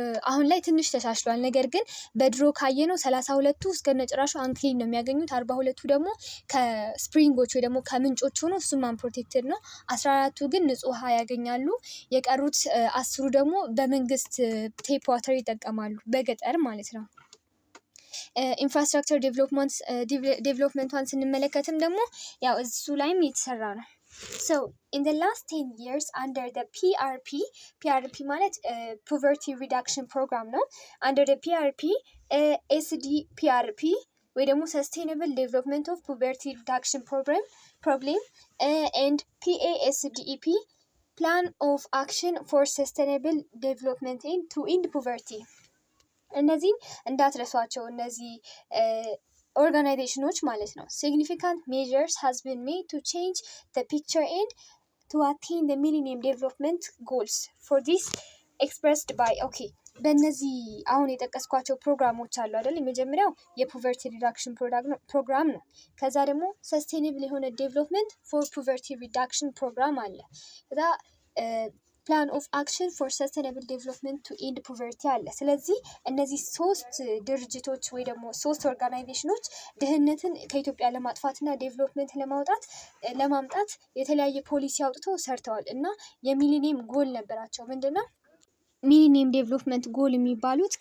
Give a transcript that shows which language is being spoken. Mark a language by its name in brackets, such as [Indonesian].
[Amharic] አሁን ላይ ትንሽ ተሻሽሏል። ነገር ግን በድሮ ካየነው 32ቱ እስከነጭራሹ አንክሊን ነው የሚያገኙት። 42ቱ ደግሞ ከስፕሪንጎች ወይ ደግሞ ከምንጮች ሆኖ እሱም አንፕሮቴክትድ ነው። 14ቱ ግን ንጹህ ውሃ ያገኛሉ። የቀሩት 10ሩ ደግሞ በመንግስት ቴፕ ዋተር ይጠቀማሉ በገጠር ማለት ነው። ኢንፍራስትራክቸር ዴቨሎፕመንቷን ስንመለከትም ደግሞ ያው እሱ ላይም የተሰራ ነው። [English] So in the last 10 years under the PRP ማለት poverty reduction program ነው. Under the PRP SDPRP ወይ ደግሞ sustainable development of poverty reduction problem and PASDEP plan of action for sustainable development to end poverty. [Amharic] እነዚህን እንዳትረሷቸው እነዚህ ኦርጋናይዜሽኖች ማለት ነው። [English] significant measures has been made to change the picture and to attain the millennium development goals for this expressed by [Amharic] በእነዚህ አሁን የጠቀስኳቸው ፕሮግራሞች አሉ አይደል? የመጀመሪያው የፖቨርቲ ሪዳክሽን ፕሮግራም ነው። ከዛ ደግሞ ሰስቴኔብል የሆነ ዴቨሎፕመንት ፎር ፖቨርቲ ሪዳክሽን ፕሮግራም አለ። ከዛ ፕላን ኦፍ አክሽን ፎር ሰስቴኔብል ዴቨሎፕመንት ቱ ኤንድ ፖቨርቲ አለ። ስለዚህ እነዚህ ሶስት ድርጅቶች ወይ ደግሞ ሶስት ኦርጋናይዜሽኖች ድህነትን ከኢትዮጵያ ለማጥፋትና ዴቨሎፕመንት ለማምጣት የተለያየ ፖሊሲ አውጥተው ሰርተዋል እና የሚሊኒየም ጎል ነበራቸው። ምንድነው ሚሊኒየም ዴቨሎፕመንት ጎል የሚባሉት?